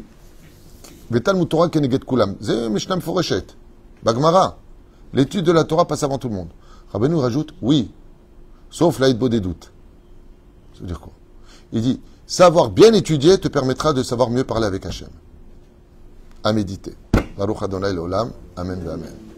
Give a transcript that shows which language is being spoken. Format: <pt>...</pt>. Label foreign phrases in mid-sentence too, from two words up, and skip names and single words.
<fr>Rabbeinu, il dit,</fr> <he>תלמוד תורה כנגד כולם. C'est משנה מפורשת.</he> <fr>Bagmara. L'étude de la Torah passe avant tout le monde. Rabbeinu rajoute, oui, sauf l'aïdbo des doutes. Ça veut dire quoi? Il dit, savoir bien étudier te permettra de savoir mieux parler avec Hachem. À méditer.</fr> <he>ברוך אדוני לעולם. אמן ואמן.</he>